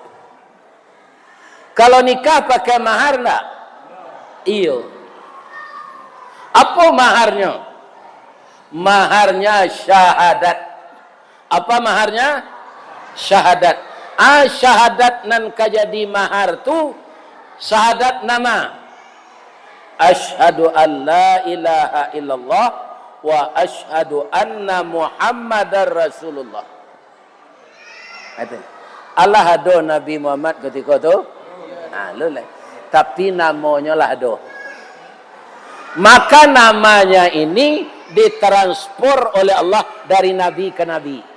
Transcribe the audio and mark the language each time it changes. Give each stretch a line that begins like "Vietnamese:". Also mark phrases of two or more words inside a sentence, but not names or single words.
Indonesian: Kalau nikah pakai mahar enggak? Iya. Apa maharnya? Maharnya syahadat. Apa maharnya? Syahadat.
Minangkabau: Syahadat nan kajadi mahar tu syahadat nama.
Arabic: أشهد أن لا إله إلا الله وأشهد أن محمدا رسول الله.
Indonesian: Allah ada Nabi Muhammad ketika tu. Tapi namanya lah ada. Maka namanya ini ditransfer oleh Allah dari nabi ke nabi.